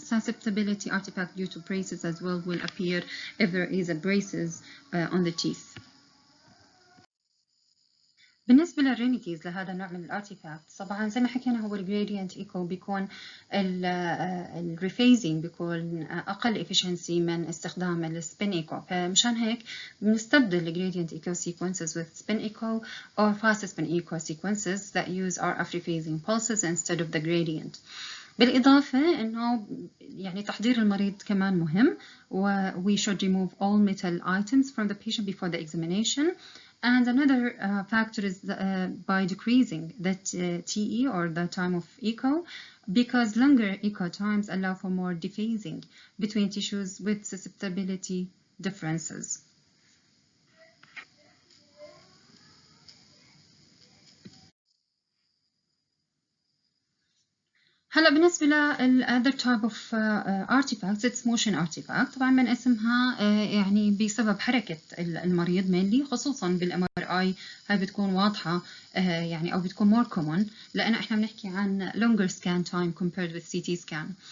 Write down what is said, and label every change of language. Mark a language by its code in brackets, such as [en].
[en] Susceptibility artifact due to braces as well will appear if there is a braces on the teeth. [ar] بالنسبة للريميديز لهذا النوع من الارتيفاكت طبعا زي ما حكينا هو الجريدينت ايكو بيكون الريفيزنج بيكون اقل efficiency من استخدام السبين ايكو، فمشان هيك بنستبدل الجريدينت ايكو [en] sequences with spin echo or fast spin echo sequences that use RF rephasing pulses instead of the gradient. [ar] بالإضافة إنه يعني تحضير المريض كمان مهم، و [en] we should remove all metal items from the patient before the examination And another factor is by decreasing the TE or the time of echo, because longer echo times allow for more dephasing between tissues with susceptibility differences. [ar] هلا بالنسبة [en] other type of artifacts it's motion artifact. [ar] طبعا بنقسمها يعني بسبب حركة المريض mainly، خصوصا بالام ار اي هاي بتكون واضحة يعني او بتكون more common لأن احنا بنحكي عن [en] longer scan time compared with CT scan.